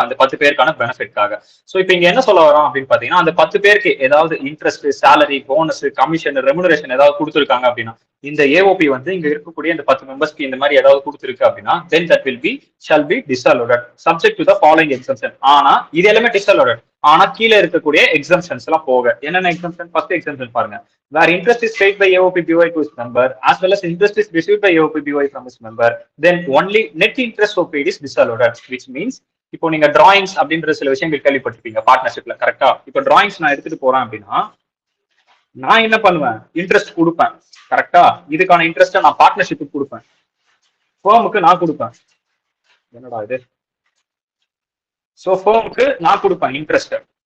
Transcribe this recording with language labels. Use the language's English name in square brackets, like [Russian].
[Tamil] அந்த 10 பேருக்கான பெனிஃபிட்காக. ஸோ இப்போ இங்க என்ன சொல்ல வரோம் அப்படின்னு பாத்தீங்கன்னா, அந்த 10 பேருக்கு ஏதாவது interest, salary, bonus, commission, remuneration ஏதாவது கொடுத்துருக்காங்க அப்படின்னா, இந்த ஏஓபி வந்து இங்க இருக்கக்கூடிய இந்த 10 மெம்பர்ஸ்க்கு இந்த மாதிரி ஏதாவது கொடுத்துருக்கு அப்படின்னா தென் that will be shall be டிஸ்அலோடட் subject to the following exemption. ஆனா இது எல்லாமே டிஸ்அலோடட். ஆனா கீழே இருக்கக்கூடிய எக்ஸம்ஷன்ஸ் எல்லாம் போக என்னென்ன எக்ஸம்ஷன்? ஃபர்ஸ்ட் எக்ஸம்ஷன் பாருங்க. [English] Where interest is paid by AOP BOI to its member, as well as interest is received by AOP BOI from its member, then only net interest so paid is disallowed, which means இப்போ நீங்க drawings அப்படின்ற சில விஷயங்கள் கேள்விப்பட்டிருப்பீங்க பார்ட்னர்ஷிப்ல, கரெக்டா? [Tamil] இப்போ drawings நான் எடுத்துட்டு போறேன் அப்படின்னா நான் என்ன பண்ணுவேன்? இன்ட்ரெஸ்ட் கொடுப்பேன், கரெக்டா? இதுக்கான இன்ட்ரெஸ்ட் நான் பார்ட்னர்ஷிப்புக்கு கொடுப்பேன், ஃபேமுக்கு நான் கொடுப்பேன். என்னடா இது? சோ ஃபேமுக்கு நான் கொடுப்பேன் இன்ட்ரெஸ்ட்.